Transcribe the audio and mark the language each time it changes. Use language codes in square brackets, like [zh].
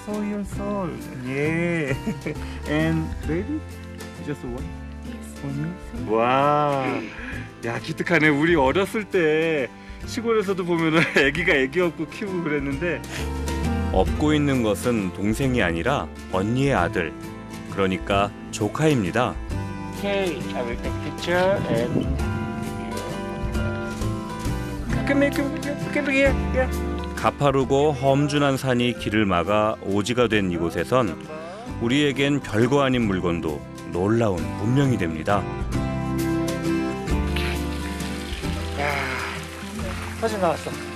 [en] 4 years old. Yeah. And baby? Just one? Yes. [ko] 와, 야 기특하네. 우리 어렸을 때 시골에서도 보면은 아기가 아기 업고 키우고 그랬는데 업고 있는 것은 동생이 아니라 언니의 아들. 그러니까 조카입니다. [en] Okay, I will take picture and come here. Yeah. [ko] 가파르고 험준한 산이 길을 막아 오지가 된 이곳에선 우리에겐 별거 아닌 물건도 놀라운 문명이 됩니다. 사진 나왔어.